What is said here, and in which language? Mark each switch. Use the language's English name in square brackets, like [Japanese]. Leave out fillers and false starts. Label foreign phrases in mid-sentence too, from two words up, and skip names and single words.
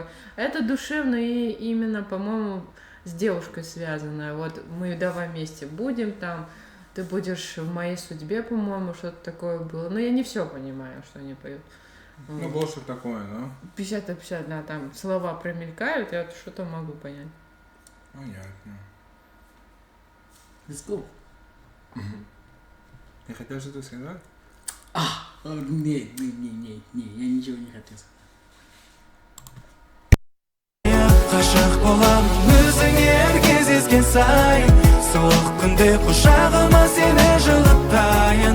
[Russian] Это душевно и именно, по-моему, с девушкой связанная. Вот мы давай вместе будем там, ты будешь в моей судьбе, по-моему, что-то такое было. Но я не все понимаю, что они поют. Ну, больше такое, да? 50 на 50, да, там слова промелькают, я что-то могу понять. Понятно. [English] Let's go. [Russian] Ты хотел что-то сказать? Не, я ничего не хотел сказать. [Kazakh] Ғашық боламын өзіңе әр кездескен сайын, суық күнде құшағыма сені жылытайын.